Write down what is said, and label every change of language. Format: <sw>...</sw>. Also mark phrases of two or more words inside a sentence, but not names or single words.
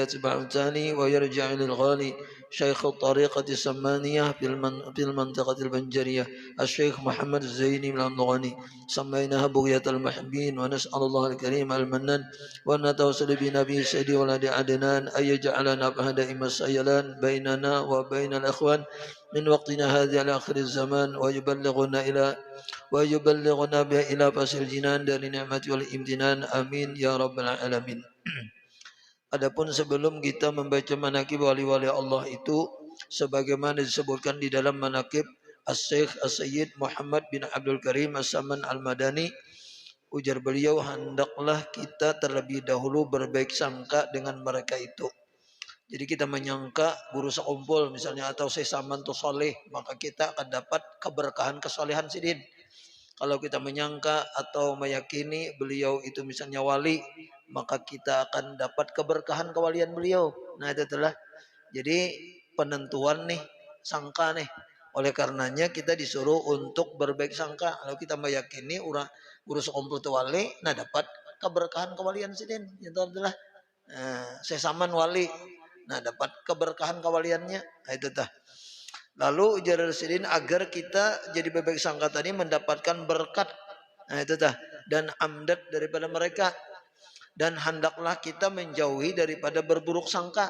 <ar>يتبع الثاني ويرجع للغالي شيخ الطريقة السمانية في المنطقة البنجرية الشيخ محمد الزيني من الغني سميناها بغية المحبين ونسأل الله الكريم المنان وأن نتوسل بنبي سيدي ولد عدنان أن يجعلنا بهدائم السيلان بيننا وبين الأخوان من وقتنا هذا إلى آخر الزمان ويبلغنا بها إلى فصل الجنان dari نعمة والامتنان آمين يا رب العالمين.</ar> <bjn>Adapun sebelum kita membaca manakib wali-wali Allah itu sebagaimana disebutkan di dalam manakib As-Syekh As-Sayyid Muhammad bin Abdul Karim As-Saman Al-Madani, ujar beliau, hendaklah kita terlebih dahulu berbaik sangka dengan mereka itu. Jadi kita menyangka guru sekumpul misalnya atau sesaman itu soleh, maka kita akan dapat keberkahan kesolehan sidin. Kalau kita menyangka atau meyakini beliau itu misalnya wali, maka kita akan dapat keberkahan kewalian beliau. Nah itu adalah jadi penentuan nih, sangka nih. Oleh karenanya kita disuruh untuk berbaik sangka. Kalau kita meyakini guru sekumpul itu wali, nah dapat keberkahan kewalian sidin. Itu adalah sesaman wali. Nah dapat keberkahan kewaliannya. Nah itu dah. Lalu ujar Rasulullah agar kita jadi berbaik sangka tadi mendapatkan berkat, nah itu dah, dan amdad daripada mereka, dan hendaklah kita menjauhi daripada berburuk sangka.</bjn>